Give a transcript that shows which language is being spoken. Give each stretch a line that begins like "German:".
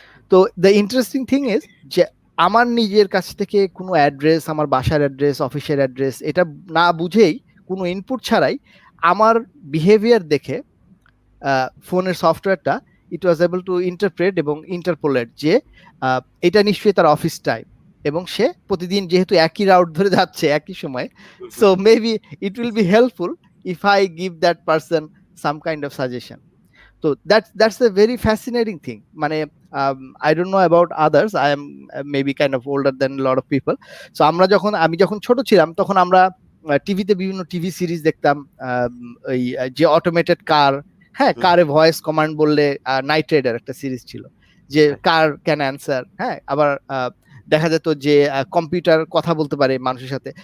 Bangla: তো
English: the interesting thing is
Bangla: যে আমার নিজের কাছ থেকে কোনো অ্যাড্রেস, আমার বাসার অ্যাড্রেস, অফিসের অ্যাড্রেস, এটা না বুঝেই, কোনো ইনপুট ছাড়াই আমার বিহেভিয়ার দেখে ফোনের সফটওয়্যারটা
English: it was able to interpret
Bangla: এবং ইন্টারপোলেট যে এটা নিশ্চয়ই তার অফিস টাইম, এবং সে প্রতিদিন যেহেতু একই রাউট ধরে যাচ্ছে একই সময়,
English: So maybe it will be helpful if I give that person some kind of suggestion. তো that's a very fascinating thing. মানে I don't know about others. I am maybe kind of older than a lot of people.
Bangla: So আমি যখন ছোট ছিলাম তখন আমরা টিভিতে বিভিন্ন টিভি সিরিজ দেখতাম, ওই যে অটোমেটেড কার, হ্যাঁ, কারে ভয়েস কমান্ড বললে, নাইট রাইডার একটা সিরিজ ছিল যে
English: কার can answer,
Bangla: হ্যাঁ, আবার দেখা যেত যে কম্পিউটার কথা বলতে পারে মানুষের সাথে।